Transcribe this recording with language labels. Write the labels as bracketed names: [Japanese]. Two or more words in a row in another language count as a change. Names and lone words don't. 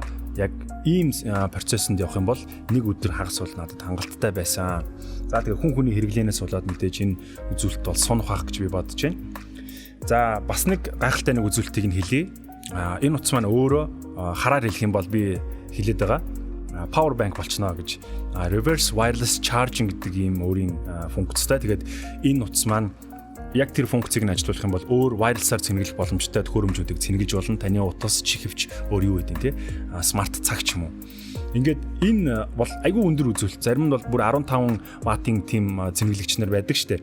[Mongolian] Яг ийм процессонд явах юм бол нэг өдөр хагас бол надад хангалттай байсан. За тэгээ хүн хүний хэрэглэнээс болоод мэдээж энэ үзүүлэлт бол сунах байх гэж би бодож байна. За бас нэг гайхалтай нэг үзүүлэлтийг нь хэлье. Энэ утас маань өөрөө хараар хэлэх юм бол би хэлээд байгаа. [English] Power bank [Mongolian] болчихно гэж [English] reverse wireless charging [Mongolian] гэдэг ийм өөрийн функцтай. Тэгээд энэ утас маань яг тэр функцийг нь ажилуулах юм бол өөр wireless-аар цэнэглэх боломжтой төхөөрөмжүүдийг цэнэглэж болно. Таны утас чихвч өөр юу гэдэг те смарт цаг ч юм уу. Ингээд энэ бол айгүй өндөр үзүүлэлт. Зарим нь бол бүр 15 ваттын тийм цэнэглэгч нар байдаг штэ.